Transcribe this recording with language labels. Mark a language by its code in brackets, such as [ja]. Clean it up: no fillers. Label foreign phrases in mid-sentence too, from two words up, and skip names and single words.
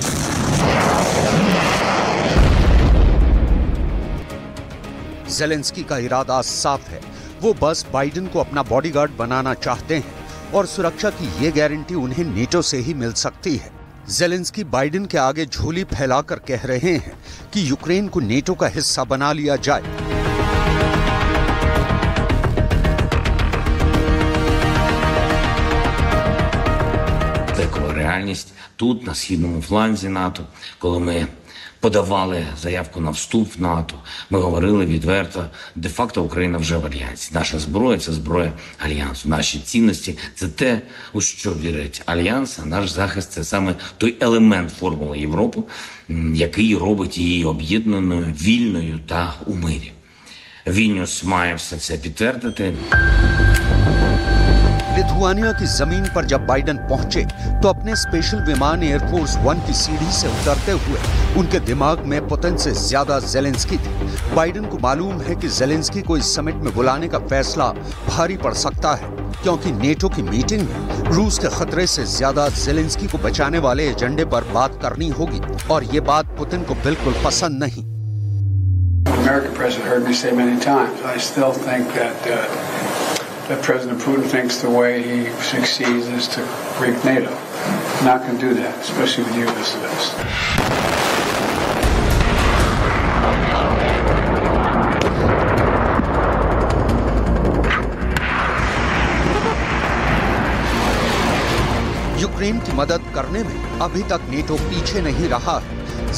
[hi] ज़ेलेंस्की का इरादा साफ है, वो बस बाइडेन को अपना बॉडीगार्ड बनाना चाहते हैं और सुरक्षा की ये गारंटी उन्हें नेटो से ही मिल सकती है। ज़ेलेंस्की बाइडेन के आगे झोली फैलाकर कह रहे हैं कि यूक्रेन को नेटो का हिस्सा बना लिया जाए। [uk] Реальність тут, на східному фланзі НАТО, коли ми подавали заявку на вступ в НАТО, ми говорили відверто, де-факто Україна вже в альянсі. Наша зброя – це зброя альянсу. Наші цінності – це те, у що вірить альянс, а наш захист – це саме той елемент формули Європи, який робить її об'єднаною, вільною та у мирі. Вільнюс має все це підтвердити. [hi] लिथुआनिया की जमीन पर जब बाइडेन पहुंचे तो अपने स्पेशल विमान एयरफोर्स 1 की सीढ़ी से उतरते हुए उनके दिमाग में पुतिन से ज्यादा ज़ेलेंस्की थी। बाइडेन को मालूम है कि ज़ेलेंस्की को इस समिट में बुलाने का फैसला भारी पड़ सकता है क्योंकि नेटो की मीटिंग में रूस के खतरे से ज्यादा ज़ेलेंस्की को बचाने वाले एजेंडे पर बात करनी होगी और ये बात पुतिन को बिल्कुल पसंद नहीं। [en] American president heard me say many times, I still think that President Putin thinks the way he succeeds is to break NATO. I'm not going to do that, especially with you as this. [hi] यूक्रेन की मदद करने में अभी तक नेटो पीछे नहीं रहा है।